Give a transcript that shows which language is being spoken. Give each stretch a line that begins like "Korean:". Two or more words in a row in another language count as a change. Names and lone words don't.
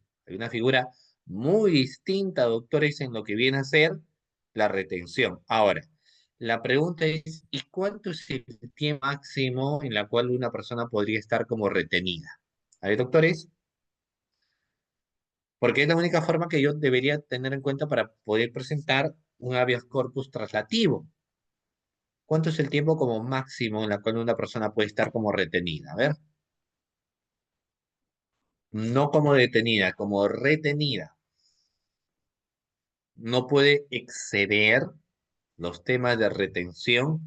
Spanish: Hay una figura muy distinta, doctores, en lo que viene a ser la retención. Ahora, la pregunta es, ¿y cuánto es el tiempo máximo en la cual una persona podría estar como retenida? A ver, doctores, porque es la única forma que yo debería tener en cuenta para poder presentar un habeas corpus traslativo. ¿Cuánto es el tiempo como máximo en la cual una persona puede estar como retenida? A ver, no como detenida, como retenida. No puede exceder los temas de retención.